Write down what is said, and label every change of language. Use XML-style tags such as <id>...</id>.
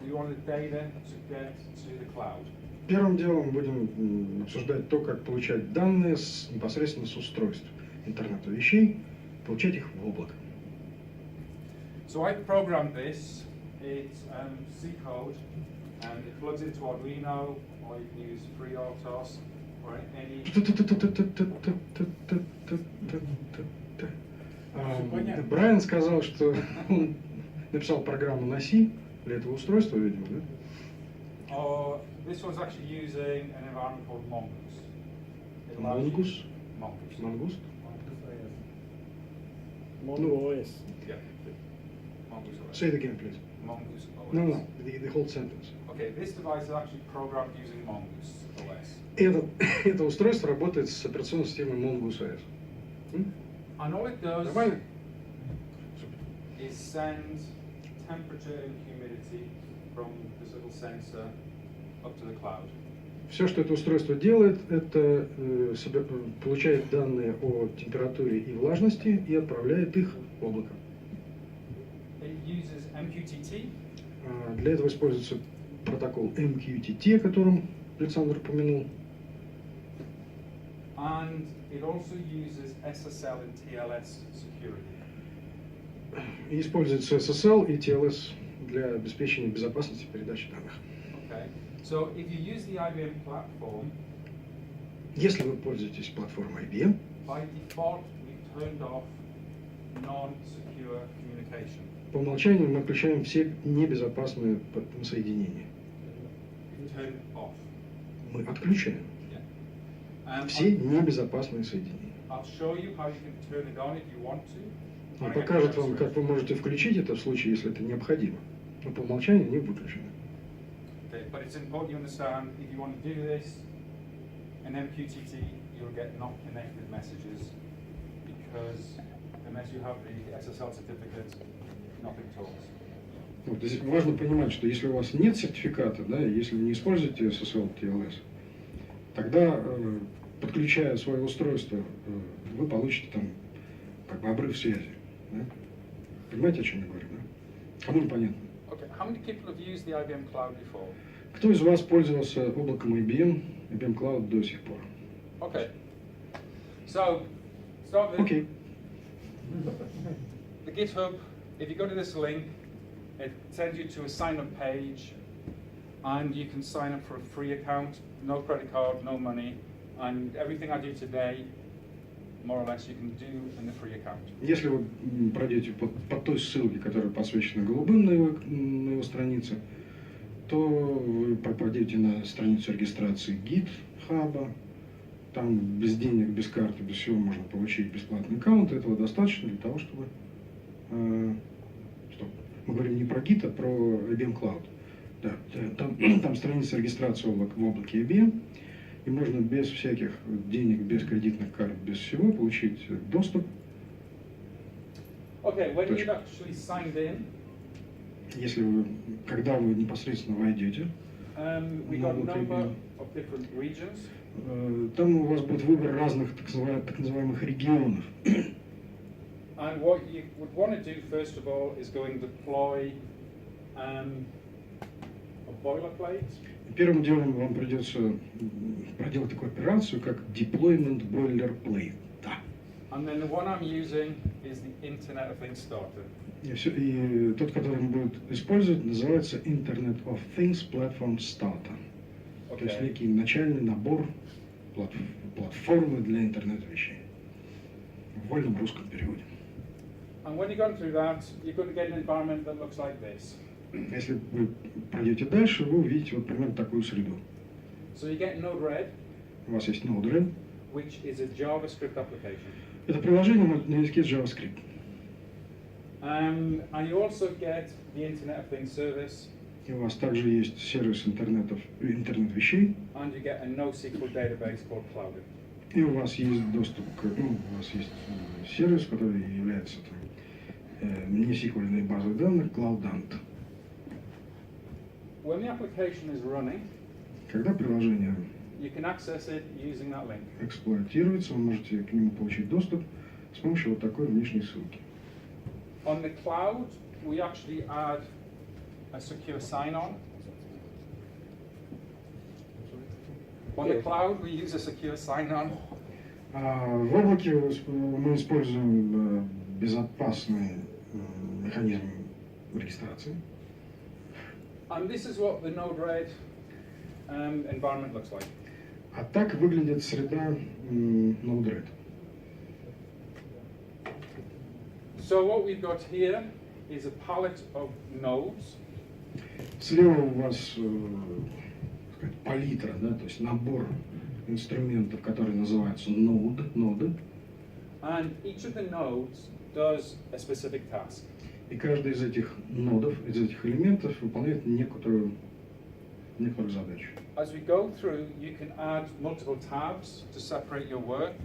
<en>You want the data to get to the cloud.</en> <ru>Первым делом будем обсуждать то, как получать данные непосредственно с устройств интернета вещей, получать их в облако.</ru> <en>So I programmed this. It's C code, and it plugs into Arduino, or you can use FreeRTOS, or any.</en> <ru>Брайан сказал, что он написал программу на C для этого устройства, видимо, да?</ru> <en>Or this one's actually using an environment called Mongoose. It allows you- Mongoose? Mongoose.</en> <ru>Мангуст?</ru> <en>MongoOS. Yeah. Mongoose OS. Say it again, please. Mongoose OS. No, the whole sentence. Okay, this device is actually programmed using Mongoose OS.</en> <ru>Это устройство работает с операционной системой Mongoose OS.</ru> <en>And all it does</en> <ru>Нормально?</ru> <en>is send temperature and humidity from this little sensor up to the cloud.</en> <ru>Все, что это устройство делает, это получает данные о температуре и влажности и отправляет их в облако.</ru> <en>It uses MQTT,</en> <ru>Для этого используется протокол MQTT, о котором Александр упомянул.</ru> <en>and it also uses SSL and TLS security.</en> <ru>И используется SSL и TLS для обеспечения безопасности передачи данных.</ru> <en>Okay, so if you use the IBM platform,</en> <ru>Если вы пользуетесь платформой IBM,</ru> <en>by default we've turned off non-secure communication.</en> <ru>по умолчанию мы включаем все небезопасные соединения.</ru> <en>Turn off.</en> <ru>Мы отключаем</ru> <en>Yeah.</en> <ru>все небезопасные соединения.</ru> <en>I'll show you how you can turn it on if you want to.</en> <ru>Он покажет вам, как вы можете включить это в случае, если это необходимо. Но по умолчанию они выключены.</ru> <en>Okay, but it's important you understand if you want to do this in MQTT, you'll get not connected messages because unless you have the SSL certificate, nothing talks.</en> <ru>Вот, здесь важно понимать, что если у вас нет сертификата, да, если вы не используете SSL, TLS, тогда, подключая свое устройство, вы получите там как бы обрыв связи. Да? Понимаете, о чем я говорю? Да? Кому непонятно?</ru> <en>Okay, how many people have used the IBM Cloud before?</en> <ru>Кто из вас пользовался облаком IBM Cloud до сих пор?</ru> <en>Okay. So, start with</en> <ru>Окей.</ru> <en>the GitHub. If you go to this link, it sends you to a sign-up page, and you can sign up for a free account, no credit card, no money, and everything I do today, more or less, you can do in the free account.</en> <ru>Если вы пройдете по той ссылке, которая посвящена голубым на его странице, то вы попадете на страницу регистрации GitHub. Там без денег, без карты, без всего можно получить бесплатный аккаунт. Этого достаточно для того, чтобы... Мы говорим не про Git, а про IBM Cloud. Да, там страница регистрации в облаке IBM. И можно без всяких денег, без кредитных карт, без всего получить доступ.</ru> <en>Okay, when you've actually signed in,</en> <ru>Если вы, когда вы непосредственно войдете,</ru> <en>we got a number of different regions.</en> <ru>Там у вас будет выбор разных так называемых регионов.</ru> <en>And what you would want to do first of all is go and deploy a boilerplate.</en> <ru>Первым делом вам придется проделать такую операцию, как deployment boilerplate. Да.</ru> <en>And then the one I'm using is the Internet of Things starter.</en> <ru>И тот, который он будет использовать, называется Internet of Things Platform Starter. То есть некий начальный набор платформы для интернета вещей. В вольном русском переводе.</ru> <en>And when you're going through that, you're going to get an environment that looks like this.</en> <ru>Если вы пройдете дальше, вы увидите вот примерно такую среду.</ru> <en>So you get Node-RED,</en> <ru>У вас есть Node-RED.</ru> <en>which is a JavaScript application.</en> <ru>Это приложение на языке JavaScript.</ru> <en>And you also get the Internet of Things service,</en> <ru>И у вас также есть сервис интернет вещей,</ru> <en>and you get a NoSQL database called Clouded.</en> <ru>и у вас есть доступ к, у вас есть сервис, который является несеквельной базой данных Cloudant.</ru> <en>When the application is running,</en> <ru>Когда приложение</ru> <en>you can access it using that link.</en> <ru>эксплуатируется, вы можете к нему получить доступ с помощью вот такой внешней ссылки.</ru> <en>On the cloud, we actually add a secure sign-on. On the cloud, we use a secure sign-on.</en> <ru>В облаке мы используем безопасный механизм регистрации.</ru> <en>And this is what the Node-RED environment looks like.</en> <ru>А так выглядит среда Node-RED.</ru> <en>So what we've got here is a palette of nodes.</en> <ru>Слева у вас сказать, палитра, да, то есть набор инструментов, которые называются ноды.</ru> <en>And each of the nodes does a specific task.</en> <ru>И каждый из этих нодов, из этих элементов выполняет некоторую задачу.</ru> <en>As we go through, you can add multiple tabs to separate your work.</en>